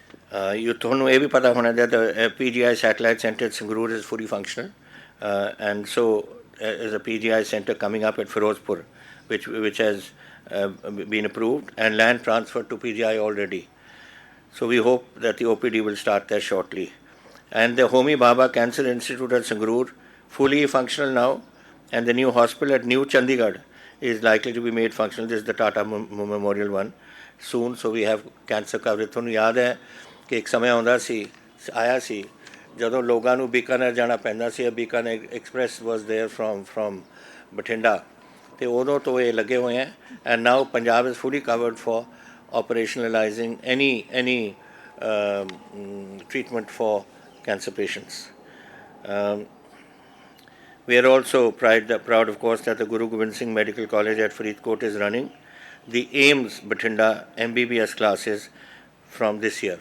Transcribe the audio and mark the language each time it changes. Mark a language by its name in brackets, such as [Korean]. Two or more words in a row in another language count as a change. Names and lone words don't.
[English] You [Punjabi] ਤੁਹਾਨੂੰ ਇਹ ਵੀ ਪਤਾ ਹੋਣਾ [English] that the PGI satellite center at Sangrur is fully functional, and so is a PGI center coming up at Firozpur, which has been approved and land transferred to PGI already. So we hope that the OPD will start there shortly. And the Homi Bhabha Cancer Institute at Sangrur, fully functional now, and the new hospital at New Chandigarh is likely to be made functional. This is the Tata Memorial one soon. So we have cancer coverage. [Punjabi] ਤੁਹਾਨੂੰ ਯਾਦ ਹੈ ਕਿ ਇੱਕ ਸਮੇਂ ਆਇਆ ਸੀ ਜਦੋਂ ਲੋਕਾਂ ਨੂੰ ਬੀਕਾਨੇਰ ਜਾਣਾ ਪੈਂਦਾ ਸੀ। ਬੀਕਾਨੇਰ ਐਕਸਪ੍ਰੈਸ [English] was there from [Punjabi] ਬਠਿੰਡਾ, ਤੇ ਉਦੋਂ ਤੋਂ ਇਹ ਲੱਗੇ ਹੋਏ ਹੈ। [English] and now Punjab is fully covered for operationalizing any treatment for cancer patients. We are also proud, of course, that the Guru Gobind Singh Medical College at Faridkot is running the AIMS Bathinda MBBS classes from this year.